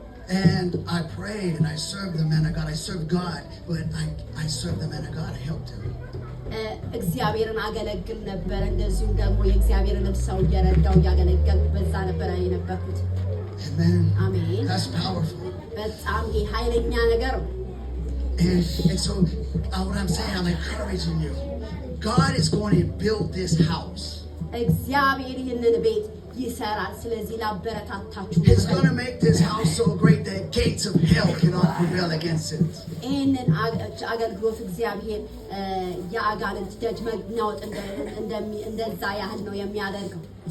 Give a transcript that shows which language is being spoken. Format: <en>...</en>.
<en>And I prayed and I served the man of God. I served God, but I served the man of God. I helped him.</en> <am>እግዚአብሔርን አገለግል ነበር። እንደዚሁም ደግሞ የእግዚአብሔርን ሰው እየረዳው እያገለገልኩ በዛ ነበር የነበርኩት።</am> <en>አሜን። That's powerful.</en> <am>በጣም ይሄ ኃይለኛ ነገር ነው።</am> <en>And so what I'm saying, I'm encouraging you. God is going to build this house.</en> <am>እግዚአብሔር ይህንን ቤት ይሰራል። ስለዚህ ላበረታታችሁ።</am> <en>He's going to make this house so great that gates of hell cannot prevail against it.</en> <am>ይህንን አገልግሎት እግዚአብሔር የአጋንንት ደጅ መናወጥ እንደዛ ያህል ነው የሚያደርገው።</am>